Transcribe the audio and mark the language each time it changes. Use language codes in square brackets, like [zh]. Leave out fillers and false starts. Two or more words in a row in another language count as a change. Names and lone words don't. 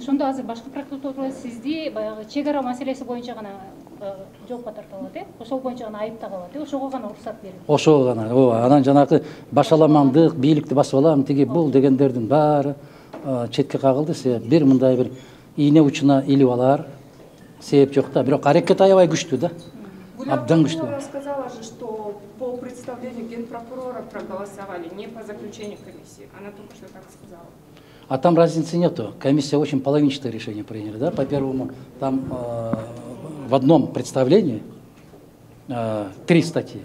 [ky] Ошондо азыр башкы прокуратура сизди баягы чегара маселеси боюнча гана жоопко тарта алат, ошол боюнча гана айыптап алат, ошого гана уруксат берилет. Ошого гана, ооба. Анан жанагы башаламандык, бийликти басып алам, тиги бул дегендердин баары четке кагылды. Себеп бир мындай бир ийне учуна илип алар себеп жок да. Бирок аракет аябай күчтүү да. Абдан күчтүү. [ru] Сказала же, что по представлению генпрокурора проголосовали, не по заключению комиссии. Она только что так сказала. А там разницы нету. Комиссия очень половинчатое решение приняли, да? По первому, там в одном представлении 3 статьи.